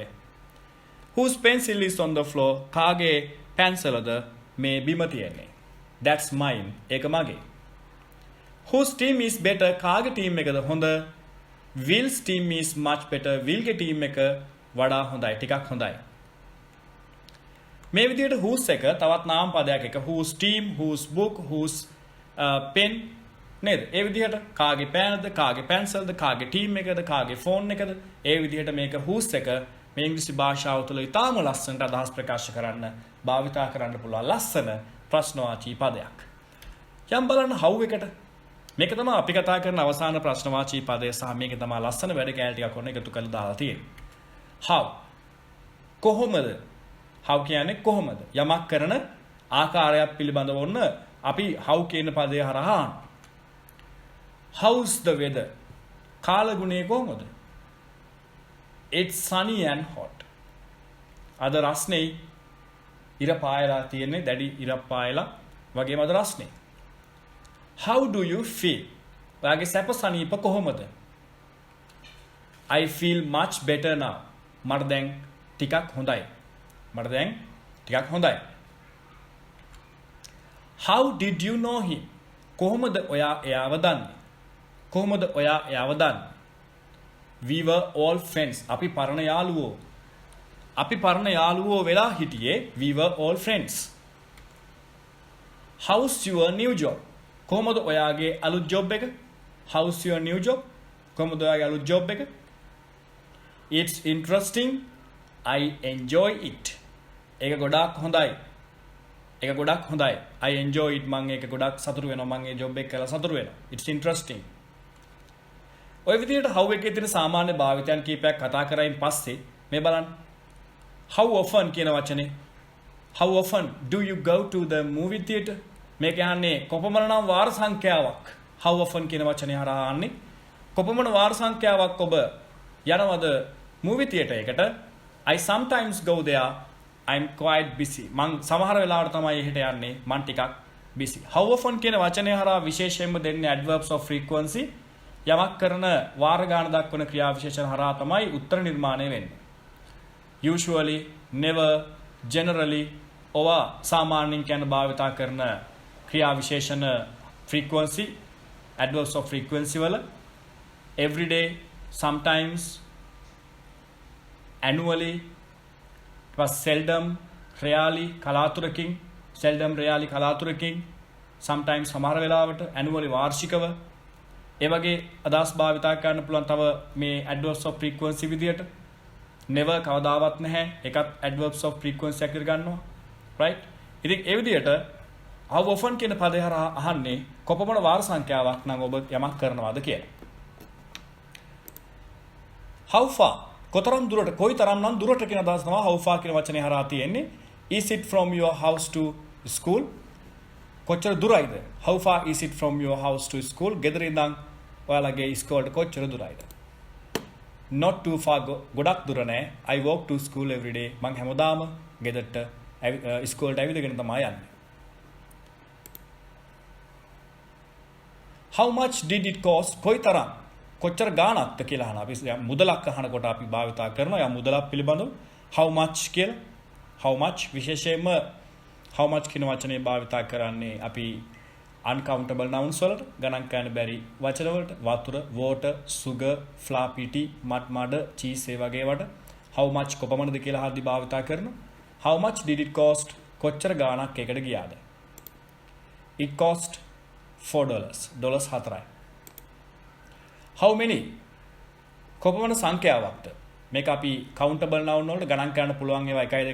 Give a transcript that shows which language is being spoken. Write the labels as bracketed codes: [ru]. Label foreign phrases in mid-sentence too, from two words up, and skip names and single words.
[en] Whose pencil is on the floor? [si] කාගේ පැන්සලද මේ බිම තියෙන්නේ? [en] That's mine. [si] ඒක මගේ. [en] Whose team is better? [si] කාගේ ටීම් එකද හොඳ? [en] Will's team is much better. [si] Willගේ ටීම් එක වඩා හොඳයි, ටිකක් හොඳයි. මේ විදිහට whose එක තවත් නාම පදයක් එක [en] whose team, whose book, whose pen [si] නේද? ඒ විදිහට කාගේ පෑනද, කාගේ පැන්සල්ද, කාගේ ටීම් එකද, කාගේ ෆෝන් එකද? ඒ විදිහට මේක whose එක මේ ඉංග්‍රීසි භාෂාව තුළ ඉතාම ලස්සනට අදහස් ප්‍රකාශ කරන්න භාවිතා කරන්න පුළුවන් ලස්සන ප්‍රශ්නවාචී පදයක්. යම් බලන්න how එකට මේක තමයි අපි කතා කරන අවසාන ප්‍රශ්නවාචී පදය සහ මේක තමයි ලස්සන වැඩ කෑලි ටිකක් ඔන්න එකතු කරලා දාලා තියෙන්නේ. how කොහොමද? how කියන්නේ කොහොමද? යමක් කරන ආකාරයක් පිළිබඳව ඔන්න අපි how කියන පදය හරහා [en] how's the weather? [si] කාලගුණය කොහොමද? [en] It's sunny and hot. [si] අද රස්නේ ඉර පායලා තියෙන්නේ දැඩි ඉර පායලා වගේම අද රස්නේ. [en] How do you feel? [si] ඔයාගේ සැප සනීප කොහොමද? [en] I feel much better now. [si] මට දැන් ටිකක් හොඳයි. [en] How did you know him? [si] කොහොමද ඔයා එයාව දන්නේ? [en] We were all friends. [si] අපි පරණ යාළුවෝ වෙලා හිටියේ. [en] We were all friends. How's your new job? [si] කොහොමද ඔයාගේ අලුත් ජොබ් එක? [en] How's your new job? [si] කොහොමද ඔයාගේ අලුත් ජොබ් එක? [en] It's interesting. I enjoy it. [si] ඒක ගොඩාක් හොඳයි. ඒක ගොඩාක් හොඳයි. [en] I enjoy it. [si] මම ඒක ගොඩාක් සතුටු වෙනවා. මම ඒ ජොබ් එක කරලා සතුටු වෙනවා. [en] It's interesting. [si] ඔය විදිහට how එකේ තියෙන සාමාන්‍ය භාවිතයන් කීපයක් කතා කරයින් පස්සේ මේ බලන්න. [en] How often [si] කියන වචනේ. [en] How often do you go to the movie theater? [si] මේක යන්නේ කොපමණ නම් වාර සංඛ්‍යාවක්. [en] How often [si] කියන වචනේ හරහා යන්නේ කොපමණ වාර සංඛ්‍යාවක් ඔබ යනවද [en] movie theater [si] එකට? [en] I sometimes go there. I'm quite busy. [si] මං සමහර වෙලාවට තමයි එහෙට යන්නේ. මං ටිකක් busy. [en] How often [si] කියන වචනේ හරහා විශේෂයෙන්ම දෙන්නේ [en] adverbs of frequency. [si] යමක් කරන වාර ගාන දක්වන ක්‍රියා විශේෂණ හරහා තමයි උත්තර නිර්මාණය වෙන්නේ. [en] Usually, never, generally, [si] ඔවා සාමාන්‍යයෙන් කියන භාවිතා කරන ක්‍රියා විශේෂණ [en] frequency, adverbs of frequency [si] වල [en] every day, sometimes, annually, was seldom, rarely, [si] කලාතුරකින්, [en] seldom, rarely, [si] කලාතුරකින්, sometimes සමහර වෙලාවට, annually වාර්ෂිකව ඒ වගේ අදහස් භාවිතා කරන්න පුළුවන් තව මේ [en] adverbs of frequency [si] විදියට never කවදාවත් නැහැ ඒකත් [en] adverbs of frequency [si] එක ගන්නවා right ඉතින් ඒ විදියට [en] how often [si] කියන පදේ හරහා අහන්නේ කොපමණ වාර සංඛ්‍යාවක් නම් ඔබ යමක් කරනවාද කියලා [en] how far [si] කොතරම් දුරට කොයිතරම් නම් දුරට කියන අදහස තමයි [en] how far [si] කියන වචනේ හරහා තියෙන්නේ [en] is it from your house to school [si] කොච්චර දුරයිද [en] how far is it from your house to school [si] ගෙදර ඉඳන් ඔයාලගේ ඉස්කෝලේට කොච්චර දුරයිද [en] not too far [si] ගොඩක් දුර නෑ [en] I walk to school every day [si] මං හැමදාම ගෙදරට ඉස්කෝලේට ඇවිදගෙන තමයි යන්නේ [en] how much did it cost [si] කොයිතරම් කොච්චර ගාණක්ද කියලා අහනවා අපි මුදලක් අහනකොට අපි භාවිතා කරනවා යා මුදලක් පිළිබඳව [en] how much [si] කියලා [en] how much [si] විශේෂයෙන්ම [en] how much [si] කියන වචනේ භාවිතා කරන්නේ අපි [en] uncountable nouns [si] වලට ගණන් කරන්න බැරි වචන වලට වතුර [en] water sugar flour tea mud cheese [si] ඒ වගේ වට [en] how much [si] කොපමණද කියලා හදි භාවිතා කරනවා [en] how much did it cost [si] කොච්චර ගාණක් එකට ගියාද [en] it cost $4 [si] 4යි [en] how many [si] කොපමණ සංඛ්‍යාවක්ද මේක අපි [en] countable noun [si] වලට ගණන් කරන්න පුළුවන් ඒවා 1